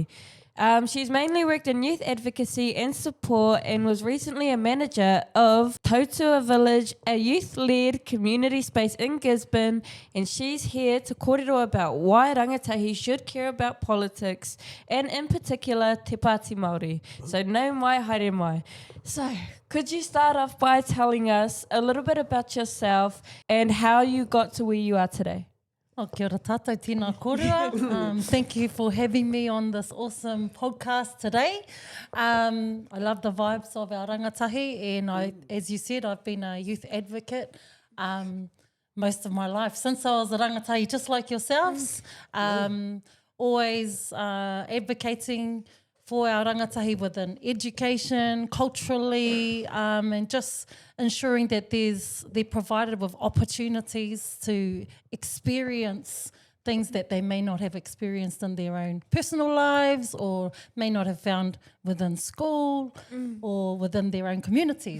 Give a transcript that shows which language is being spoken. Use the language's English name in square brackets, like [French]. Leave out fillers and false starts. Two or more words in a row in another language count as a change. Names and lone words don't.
[English] She's mainly worked in youth advocacy and support and was recently a manager of Tautua Village, a youth-led community space in Gisborne, and she's here to kōrero about why rangatahi should care about politics and in particular Te Pāti Māori. [Māori] So nau mai, haere mai. [English] So could you start off by telling us a little bit about yourself and how you got to where you are today? [Māori] Oh, kia ora tātou, tēnā kōrua. [English] Thank you for having me on this awesome podcast today. I love the vibes of our rangatahi, and as you said, I've been a youth advocate most of my life, since I was a rangatahi, just like yourselves, always advocating for our rangatahi within education, culturally, and just ensuring that they're provided with opportunities to experience things that they may not have experienced in their own personal lives or may not have found within school or within their own communities.